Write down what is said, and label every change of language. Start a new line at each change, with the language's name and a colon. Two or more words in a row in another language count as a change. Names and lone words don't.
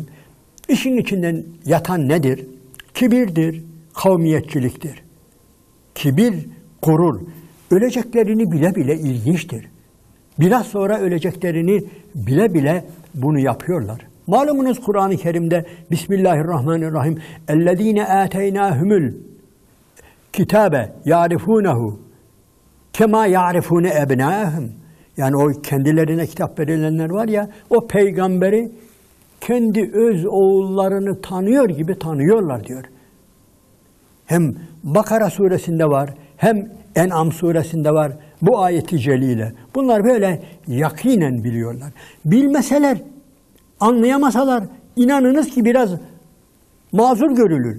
Turkish: İşin içinden yatan nedir? Kibirdir, kavmiyetçiliktir. Kibir, gurur. Öleceklerini bile bile ilginçtir. Biraz sonra öleceklerini bile bile bunu yapıyorlar. Malumunuz Kur'an-ı Kerim'de
Arabic: Bismillahirrahmanirrahim اَلَّذ۪ينَ آتَيْنَاهُمُ الْكِتَابَ يَعْرِفُونَهُ كَمَا يَعْرِفُونَ اَبْنَاهُمْ.
Turkish: Yani o kendilerine kitap verilenler var ya, o peygamberi kendi öz oğullarını tanıyor gibi tanıyorlar diyor. Hem Bakara suresinde var, hem En'am suresinde var bu ayeti celile. Bunlar böyle yakinen biliyorlar. Bilmeseler, anlayamasalar inanınız ki biraz mazur görülür.